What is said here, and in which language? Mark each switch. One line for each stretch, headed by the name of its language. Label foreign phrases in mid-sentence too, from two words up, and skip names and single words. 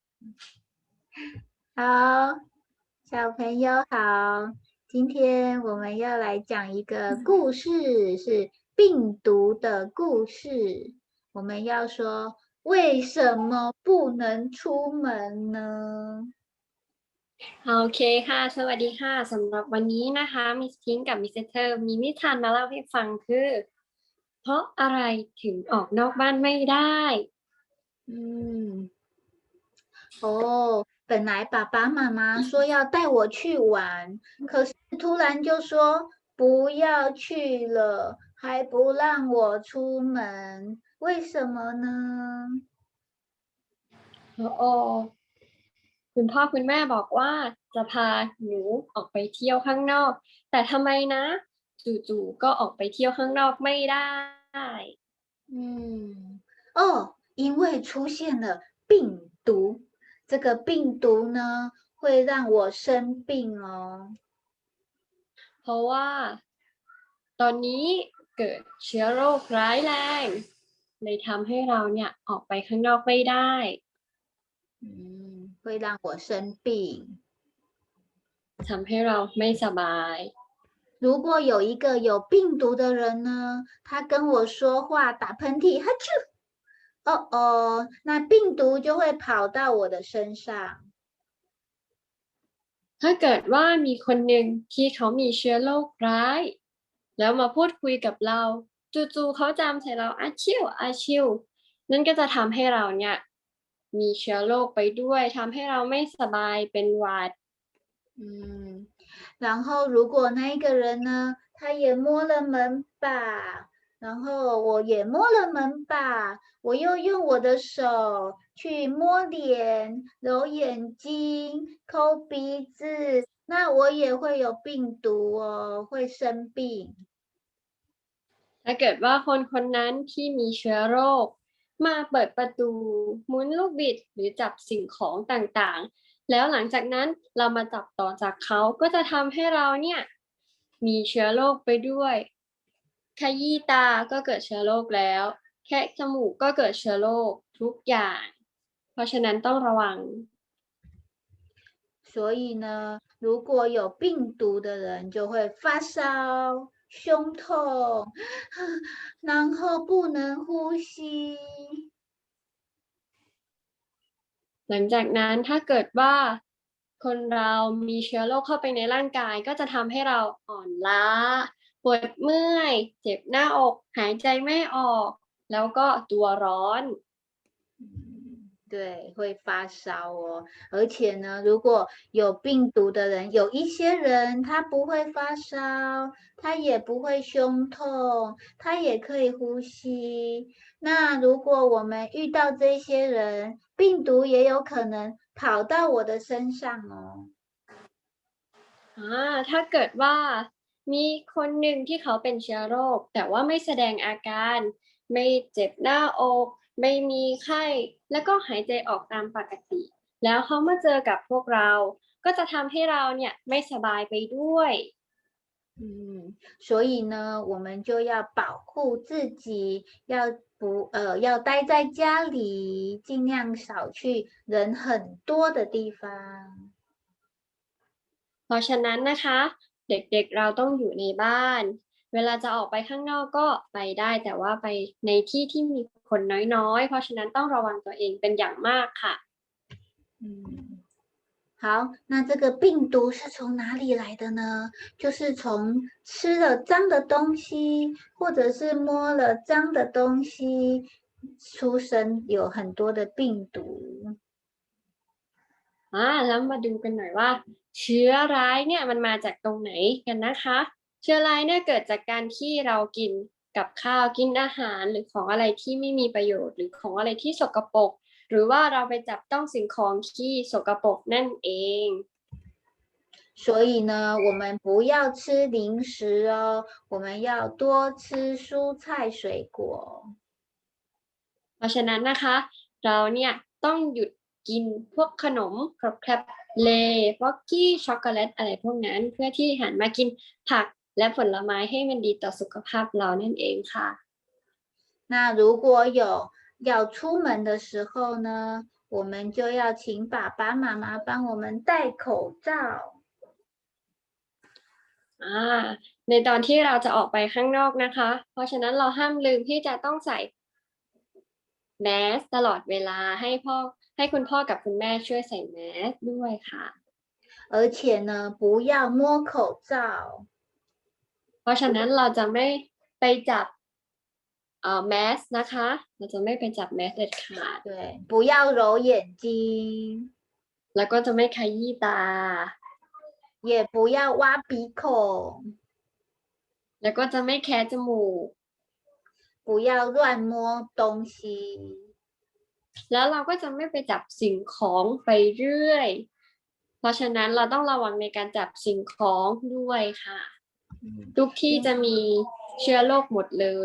Chinese: 好，小朋友好，今天我们要来讲一个故事，是病毒的故事。我们要说为什么不能出门呢？
Thai: โอเคค่ะสวัสดีค่ะสำหรับวันนี้นะคะมิสพิงกับมิสเตอร์มีนิทานมาเล่าให้ฟังคือเพราะอะไรถึงออกนอกบ้านไม่ได้
Chinese: 嗯，哦，本来爸爸妈妈说要带我去玩，可是突然就说不要去了，还不让我出门，为什么呢？
Thai: โอ้คุณพ่อคุณแม่บอกว่าจะพาหนูออกไปเที่ยวข้างนอกแต่ทำไมนะจู่ๆก็ออกไปเที่ยวข้างนอกไม่ได้
Chinese: 哦，因为出现了病毒，这个病毒呢会让我生病哦。
Thai: เพราะว่าตอนนี้เกิดเชื้อโรคร้ายแรงเลยทำให้เราเนี่ยออกไปข้างนอกไม่ได้
Chinese: 会让我生病。
Thai: ทำให้เราไม่สบาย
Chinese: 如果有一个有病毒的人呢，他跟我说话打喷嚏，哈啾，哦哦，那病毒就会跑到我的身上。
Thai: ถ้าเกิดว่ามีคนหนึ่งที่เขามีเชื้อโรคร้ายแล้วมาพูดคุยกับเราจู่ๆเขาจามใส่เราอาชิวอาชิวนั่นก็จะทำให้เราเนี่ยมีเชื้อโรคไปด้วยทำให้เราไม่สบายเป็นหวัด
Chinese: 然后如果那一个人呢，他也摸了门把，然后我也摸了门把，我又用我的手去摸脸、揉眼睛、抠鼻子，那我也会有病毒哦，会生病。
Thai: ถ้าเกิดว่าคนคนนั้นที่มีเชื้อโรคมาเปิดประตูหมุนลูกบิดหรือจับสิ่งของต่างๆแล้วหลังจากนั้นเรามาจับต่อจากเขาก็จะทำให้เราเนี่ยมีเชื้อโรคไปด้วยขยี้ตาก็เกิดเชื้อโรคแล้วแคะจมูกก็เกิดเชื้อโรคทุกอย่างเพราะฉะนั้นต้องระวัง
Chinese: 所以呢，如果有病毒的人就会发烧、胸痛，然后不能呼吸。
Thai: หลังจากนั้นถ้าเกิดว่าคนเรามีเชื้อโรคเข้าไปในร่างกายก็จะทำให้เราอ่อนล้าปวดเมื่อยเจ็บหน้าอกหายใจไม่ออกแล้วก็ตัวร้อน
Chinese: 对，会发烧哦。而且呢，如果有病毒的人，有一些人他不会发烧，他也不会胸痛，他也可以呼吸。那如果我们遇到这些人，病毒也有可能跑到我的身上哦。
Thai: ถ้าเกิดว่ามีคนหนึ่งที่เขาเป็นเชื้อโรคแต่ว่าไม่แสดงอาการไม่เจ็บหน้าอกไม่มีไข้แล้วก็หายใจออกตามปกติแล้วเขามาเจอกับพวกเราก็จะทำให้เราเนี่ยไม่สบายไปด้วย
Chinese: 所以呢，我们就要保护自己，要待在家里，尽量少去人很多的地方。
Thai: เพราะฉะนั้นนะคะเด็กๆเราต้องอยู่ในบ้านเวลาจะออกไปข้างนอกก็ไปได้แต่ว่าไปในที่ที่มีคนน้อยๆเพราะฉะนั้นต้องระวังตัวเองเป็นอย่างมากค่ะ
Chinese: 好，那这个病毒是从哪里来的呢？就是从吃了脏的东西，或者是摸了脏的东西，出生有很多的病毒。
Thai: แล้วมาดูกันหน่อยว่าเชื้อร้ายเนี่ยมันมาจากตรงไหนกันนะคะเชื้อร้ายเนี่ยเกิดจากการที่เรากินกับข้าวกินอาหารหรือของอะไรที่ไม่มีประโยชน์หรือของอะไรที่สกปรกหรือว่าเราไปจับต้องสิ่งของที่สกปรกนั่นเอง
Chinese: 所以呢，我们不要吃零食哦，我们要多吃蔬菜水果。
Thai: เพราะฉะนั้นนะคะเราเนี่ยต้องหยุดกินพวกขนมครบแครบเลย์ฟอกกี้ช็อกโกแลตอะไรพวกนั้นเพื่อที่หันมากินผักและผลไม้ให้มันดีต่อสุขภาพเรานั่นเองค่ะ
Chinese: 那如果有要出门的时候呢， 我们就要请爸爸妈妈帮我们戴口罩。
Thai: ในตอนที่เราจะออกไปข้างนอกนะคะ เพราะฉะนั้นเราห้ามลืมที่จะต้องใส่แมสตลอดเวลาให้คุณพ่อกับคุณแม่ช่วยใส่แมสด้วยค่ะ
Chinese: 而且呢，不要摸口罩。
Thai: เพราะฉะนั้นเราจะไม่ไปจับแมสนะคะเราจะไม่ไปจับแมสเด็ดขาด
Chinese: 对，不要揉眼睛。
Thai: แล้วก็จะไม่ขยี้ตา
Chinese: 也不要挖鼻孔。
Thai: แล้วก็จะไม่แคะจมูก
Chinese: 不要乱摸东西。
Thai: แล้วเราก็จะไม่ไปจับสิ่งของไปเรื่อยเพราะฉะนั้นเราต้องระวังในการจับสิ่งของด้วยค่ะทุกที่จะมีเชื้อโรคหมดเลย